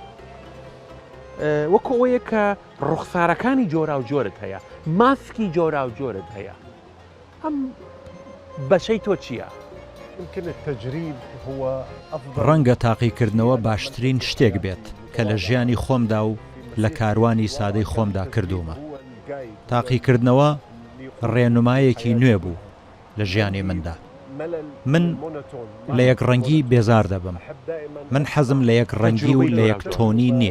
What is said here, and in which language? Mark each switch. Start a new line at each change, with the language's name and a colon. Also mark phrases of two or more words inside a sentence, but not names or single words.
Central Kurdish: وەکو ئەوەیە کە ڕوخسارەکانی جۆرا و جۆرت هەیە، ماسکی جۆرا و جۆرت هەیە. ئەم بەشەی تۆ چییە؟
Arabic: يمكن التجريب هو أفضل
Central Kurdish: ڕەنگە تاقیکردنەوە باشترین شتێک بێت کە لە ژیانی خۆمدا و لە کاروانی سادەی خۆمدا کردومە. تاقیکردنەوە ڕێنمایەکی نوێ بوو لە ژیانی مندا. من لە یەک ڕەنگی بێزار دەبم. من حەزم لە یەک ڕەنگی و لە یەک تۆنی نییە.